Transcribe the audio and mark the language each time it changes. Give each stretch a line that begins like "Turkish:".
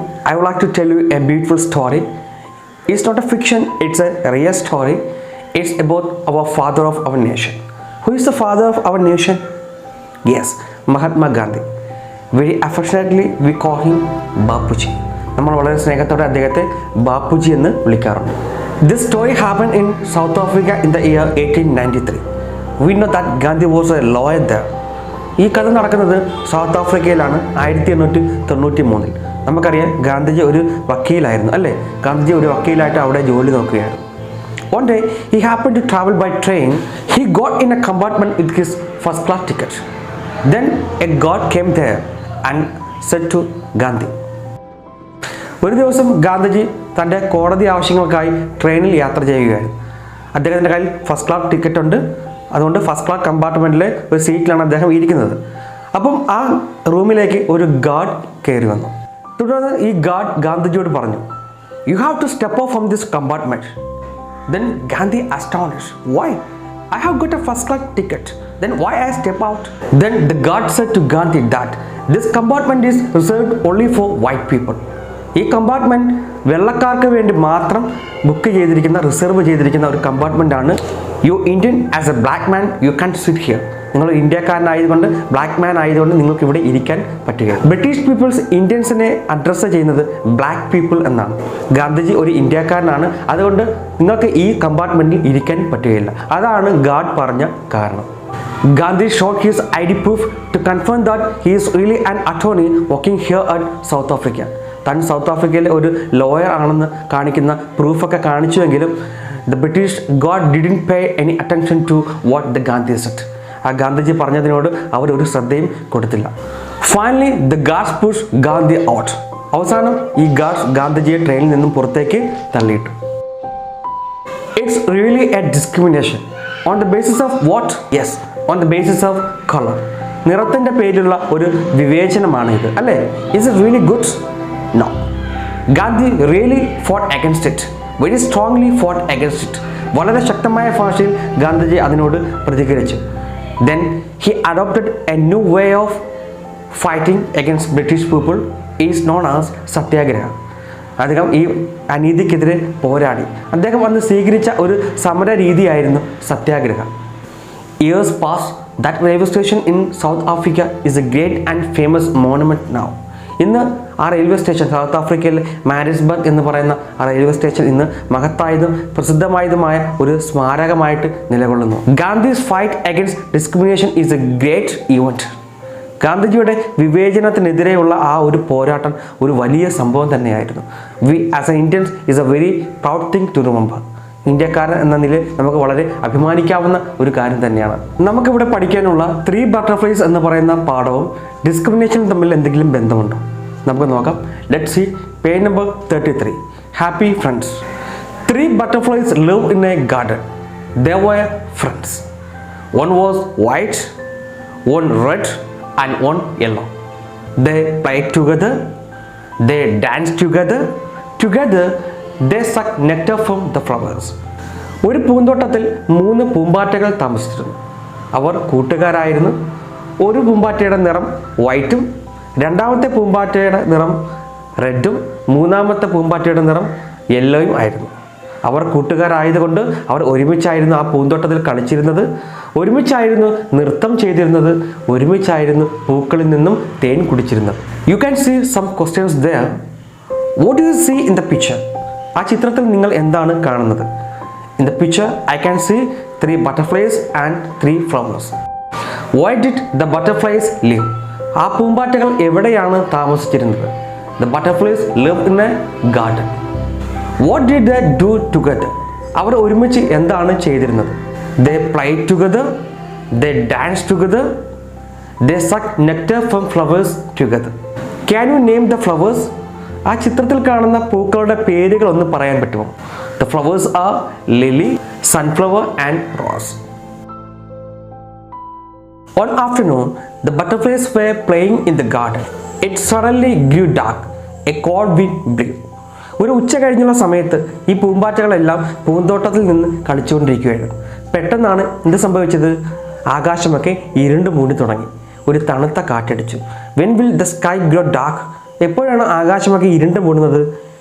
English: I would like to tell you a beautiful story. It's not a fiction, it's a real story. It's about our father of our nation. Who is the father of our nation? Yes, Mahatma Gandhi. Very affectionately we call him Bapuji.
Malayalam: നമ്മൾ വളരെ സ്നേഹത്തോടെ അദ്ദേഹത്തെ ബാപ്പുജി എന്ന് വിളിക്കാറുണ്ട്.
English: This story happened in South Africa in the year 1893. We know that Gandhi was a lawyer there.
Malayalam: ഈ കഥ നടക്കുന്നത് south ആഫ്രിക്കയിലാണ് 1893-ൽ. നമുക്കറിയാം ഗാന്ധിജി ഒരു വക്കീലായിരുന്നു, അല്ലേ? ഗാന്ധിജി ഒരു വക്കീലായിട്ട് അവിടെ ജോലി നോക്കുകയായിരുന്നു.
English: One day he happened to travel by train. He got in a compartment with his first class ticket. Then a god came there and said to Gandhi.
Malayalam: ഒരു ദിവസം ഗാന്ധിജി തൻ്റെ കോടതി ആവശ്യങ്ങൾക്കായി ട്രെയിനിൽ യാത്ര ചെയ്യുകയായിരുന്നു. അദ്ദേഹത്തിൻ്റെ കയ്യിൽ ഫസ്റ്റ് ക്ലാസ് ടിക്കറ്റ് ഉണ്ട്. അതുകൊണ്ട് ഫസ്റ്റ് ക്ലാസ് കമ്പാർട്ട്മെൻറ്റിലെ ഒരു സീറ്റിലാണ് അദ്ദേഹം ഇരിക്കുന്നത്. അപ്പം ആ റൂമിലേക്ക് ഒരു ഗാർഡ് കയറി വന്നു. തുടർന്ന് ഈ ഗാർഡ് ഗാന്ധിജിയോട് പറഞ്ഞു,
English: "You have to step off from this compartment." Then Gandhi astonished, "Why? I have got a first class ticket. Then why I step out?" Then the guard said to Gandhi that this compartment is reserved only for white people.
Malayalam: ഈ compartment വെള്ളക്കാർക്ക് വേണ്ടി മാത്രം book ചെയ്തിരിക്കുന്ന, reserve ചെയ്തിരിക്കുന്ന ഒരു compartment ആണ്.
English: You Indian as a black man you can sit here.
Malayalam: നിങ്ങൾ ഇന്ത്യക്കാരനായതുകൊണ്ട്, black man ആയതുകൊണ്ട് നിങ്ങൾക്ക് ഇവിടെ ഇരിക്കാൻ പറ്റുകയില്ല. ബ്രിട്ടീഷ് പീപ്പിൾസ് ഇന്ത്യൻസിനെ അഡ്രസ്സ് ചെയ്യുന്നത് ബ്ലാക്ക് പീപ്പിൾ എന്നാണ്. ഗാന്ധിജി ഒരു ഇന്ത്യക്കാരനാണ്, അതുകൊണ്ട് നിങ്ങൾക്ക് ഈ കമ്പാർട്ട്മെൻറ്റിൽ ഇരിക്കാൻ പറ്റുകയില്ല. അതാണ് ഗാർഡ് പറഞ്ഞ കാരണം.
English: Gandhi showed his ID proof to confirm that he is really an attorney working here at South Africa.
Malayalam: താൻ സൗത്ത് ആഫ്രിക്കയിലെ ഒരു ലോയർ ആണെന്ന് കാണിക്കുന്ന പ്രൂഫൊക്കെ കാണിച്ചുവെങ്കിലും
English: the British God didn't pay any attention to what the Gandhi said.
Malayalam: ആ ഗാന്ധിജി പറഞ്ഞതിനോട് അവർ ഒരു ശ്രദ്ധയും കൊടുത്തില്ല.
English: Finally, the guards pushed Gandhi out.
Malayalam: അവസാനം ഈ ഗാർഡ്സ് ഗാന്ധിജിയെ ട്രെയിനിൽ നിന്നും പുറത്തേക്ക് തള്ളിയിട്ടു.
English: It's really a discrimination. On the basis of what? Yes, on the basis of color.
Malayalam: നിറത്തിൻ്റെ പേരിലുള്ള ഒരു വിവേചനമാണ് ഇത്, അല്ലേ?
English: Is it really good? No. Gandhi really fought against it. Very strongly fought against it.
Malayalam: വളരെ ശക്തമായ ഭാഷയിൽ ഗാന്ധിജി അതിനോട് പ്രതികരിച്ചു.
English: Then he adopted a new way of fighting against British people is known as Satyagraha.
Malayalam: അദ്ദേഹം ഈ അനീതിക്കെതിരെ പോരാടി. അദ്ദേഹം അന്ന് സ്വീകരിച്ച ഒരു സമര രീതിയായിരുന്നു സത്യാഗ്രഹ.
English: Years passed. That railway station in South Africa is a great and famous monument now.
Malayalam: ഇന്ന് ആ റെയിൽവേ സ്റ്റേഷൻ, സൗത്ത് ആഫ്രിക്കയിലെ മാരിസ്ബർഗ് എന്ന് പറയുന്ന ആ റെയിൽവേ സ്റ്റേഷൻ ഇന്ന് മഹത്തായതും പ്രസിദ്ധമായതുമായ ഒരു സ്മാരകമായിട്ട് നിലകൊള്ളുന്നു.
English: Gandhi's fight against discrimination is a great event.
Malayalam: ഗാന്ധിജിയുടെ വിവേചനത്തിനെതിരെയുള്ള ആ ഒരു പോരാട്ടം ഒരു വലിയ സംഭവം തന്നെയായിരുന്നു.
English: We as a Indians is a very proud thing to remember.
Malayalam: ഇന്ത്യക്കാരൻ എന്ന നിലയിൽ നമുക്ക് വളരെ അഭിമാനിക്കാവുന്ന ഒരു കാര്യം തന്നെയാണ്. നമുക്കിവിടെ പഠിക്കാനുള്ള 3 ബട്ടർഫ്ലൈസ് എന്ന് പറയുന്ന പാഠവും ഡിസ്ക്രിമിനേഷനും തമ്മിൽ എന്തെങ്കിലും ബന്ധമുണ്ടോ? നമുക്ക് നോക്കാം.
English: Let see page number 33. Happy friends. 3 butterflies live in a garden. They were friends. One was white, one red and one yellow. They played together. They danced together. Together they sucked nectar from the flowers.
Malayalam: ഒരു പൂന്തോട്ടത്തിൽ 3 പൂമ്പാറ്റകൾ താമസിച്ചിരുന്നു. അവർ കൂട്ടുകാരായിരുന്നു. ഒരു പൂമ്പാറ്റയുടെ നിറം വൈറ്റും, രണ്ടാമത്തെ പൂമ്പാറ്റയുടെ നിറം റെഡും, മൂന്നാമത്തെ പൂമ്പാറ്റയുടെ നിറം യെല്ലോയും ആയിരുന്നു. അവർ കൂട്ടുകാരായതുകൊണ്ട് അവർ ഒരുമിച്ചായിരുന്നു ആ പൂന്തോട്ടത്തിൽ കളിച്ചിരുന്നത്, ഒരുമിച്ചായിരുന്നു നൃത്തം ചെയ്തിരുന്നത്, ഒരുമിച്ചായിരുന്നു പൂക്കളിൽ നിന്നും തേൻ കുടിച്ചിരുന്നത്.
English: You can see some questions there. What do you see in the picture?
Malayalam: ആ ചിത്രത്തിൽ നിങ്ങൾ എന്താണ് കാണുന്നത്?
English: In the picture I can see 3 butterflies and 3 flowers. Why did the butterflies live?
Malayalam: ആ പൂമ്പാറ്റകൾ എവിടെയാണ് താമസിച്ചിരുന്നത്?
English: The butterflies live in a garden. What did they do together?
Malayalam: അവർ ഒരുമിച്ച് എന്താണ് ചെയ്തിരുന്നത്?
English: They played together. They danced together. They sucked nectar from flowers together. Can you name the flowers?
Malayalam: ആ ചിത്രത്തിൽ കാണുന്ന പൂക്കളുടെ പേരുകൾ ഒന്ന് പറയാൻ പറ്റുമോ?
English: The flowers are lily, sunflower and rose. One afternoon, the butterflies were playing in the garden. It suddenly grew dark. A cold wind blew.
Malayalam: ഒരു ഉച്ച കഴിഞ്ഞുള്ള സമയത്ത് ഈ പൂമ്പാറ്റകളെല്ലാം പൂന്തോട്ടത്തിൽ നിന്ന് കളിച്ചുകൊണ്ടിരിക്കുകയായിരുന്നു. പെട്ടെന്നാണ് എന്ത് സംഭവിച്ചത്? ആകാശമൊക്കെ ഇരുണ്ട് മൂടി തുടങ്ങി. ഒരു തണുത്ത കാറ്റടിച്ചു.
English: When will the sky grow dark?
Malayalam: എപ്പോഴാണ് ആകാശമൊക്കെ ഇരുണ്ട് മൂടുന്നത്?